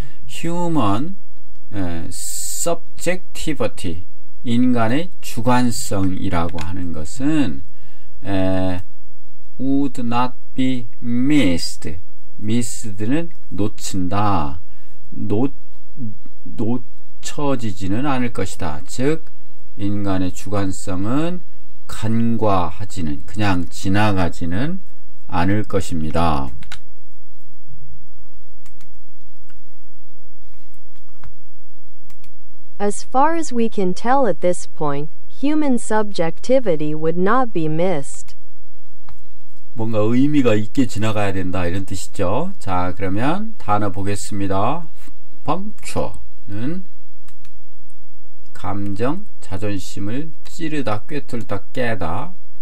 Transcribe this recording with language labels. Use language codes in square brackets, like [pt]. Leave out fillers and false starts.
[en] human subjectivity [ko] 인간의 주관성이라고 하는 것은 [en] would not be missed. [ko] missed는 놓친다. 놓쳐지지는 않을 것이다. 즉 인간의 주관성은 간과하지는 그냥 지나가지는 않을 것입니다. [en] As far as we can tell at this point, human subjectivity would not be missed. [ko] 뭔가 의미가 있게 지나가야 된다 이런 뜻이죠. 자, 그러면 단어 보겠습니다. puncture는 감정, 자존심을 찌르다, 꿰뚫다, 깨다.